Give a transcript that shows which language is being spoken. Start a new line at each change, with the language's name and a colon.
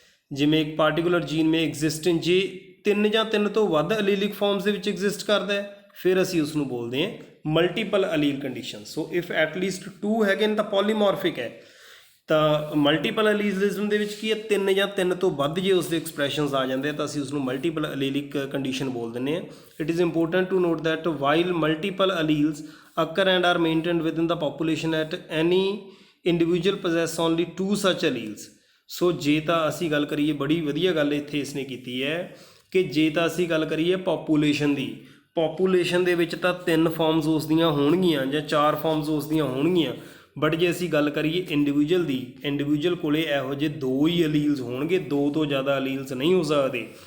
Punjabi: ਜਿਵੇਂ ਇੱਕ particular jean ਮੇ ਐਗਜ਼ਿਸਟੈਂਟ ਜੇ 3 ਜਾਂ 3 ਤੋਂ ਵੱਧ ਅਲੀਲਿਕ ਫਾਰਮਸ ਦੇ ਵਿੱਚ ਐਗਜ਼ਿਸਟ ਕਰਦਾ ਹੈ, ਫਿਰ ਅਸੀਂ ਉਸ ਨੂੰ ਬੋਲਦੇ ਹਾਂ multiple ਅਲੀਲ condition. So
English: if at least
Punjabi: 2 ਹੈਗੇ ਨੇ ਤਾਂ ਪੋਲੀਮੋਰਫਿਕ ਹੈ। ਤਾਂ ਮਲਟੀਪਲ ਅਲੀਲਿਜ਼ਮ ਦੇ ਵਿੱਚ ਕੀ ਹੈ? 3 ਜਾਂ 3 ਤੋਂ ਵੱਧ ਜੇ ਉਸਦੇ ਐਕਸਪ੍ਰੈਸ਼ਨਸ ਆ ਜਾਂਦੇ ਤਾਂ ਅਸੀਂ ਉਸਨੂੰ ਮਲਟੀਪਲ ਅਲੀਲਿਕ ਕੰਡੀਸ਼ਨ ਬੋਲ ਦਿੰਦੇ ਹਾਂ।
English: It is important to note that while multiple alleles occur and are maintained within the population at any individual possess only 2 such alleles।
Punjabi: ਸੋ ਜੇ ਤਾਂ ਅਸੀਂ ਗੱਲ ਕਰੀਏ, ਬੜੀ ਵਧੀਆ ਗੱਲ ਇੱਥੇ ਇਸਨੇ ਕੀਤੀ ਹੈ ਕਿ ਜੇ ਤਾਂ ਅਸੀਂ ਗੱਲ ਕਰੀਏ ਪਾਪੂਲੇਸ਼ਨ ਦੀ, ਪਾਪੂਲੇਸ਼ਨ ਦੇ ਵਿੱਚ ਤਾਂ 3 ਫਾਰਮਸ ਉਸ ਦੀਆਂ ਹੋਣਗੀਆਂ ਜਾਂ 4 ਫਾਰਮਸ ਉਸ ਦੀਆਂ ਹੋਣਗੀਆਂ। ਬਟ ਜੇ ਅਸੀਂ ਗੱਲ ਕਰੀਏ ਇੰਡੀਵਿਜੂਅਲ ਦੀ, ਇੰਡੀਵਿਜੂਅਲ ਕੋਲੇ ਇਹੋ ਜਿਹੇ 2 ਹੀ ਅਲੀਲਸ ਹੋਣਗੇ, 2 ਤੋਂ ਜ਼ਿਆਦਾ ਅਲੀਲਸ ਨਹੀਂ ਹੋ ਸਕਦੇ।